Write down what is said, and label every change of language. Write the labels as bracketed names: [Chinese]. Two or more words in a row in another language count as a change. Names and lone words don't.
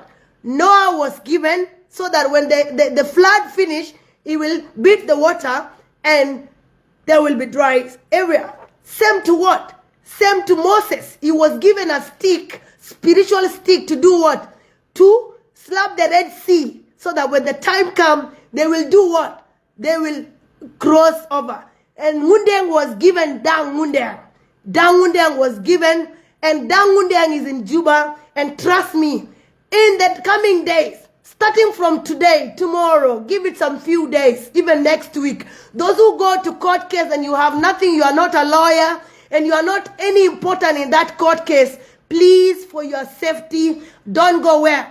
[English] Noah was given so that when the flood finished, he will beat the water and there will be dry area. Same to what? Same to Moses. He was given a stick, spiritual stick, to do what? To slap the Red Sea, so that when the time comes, they will do what? They will cross over. And ngundeng was given Dang ngundeng. Dang ngundeng was given, and Dang ngundeng is in Juba. And trust me, in the coming days, starting from today, tomorrow, give it some few days, even next week, those who go to court case and you have nothing, you are not a lawyer, and you are not any important in that court case, please, for your safety, don't go where?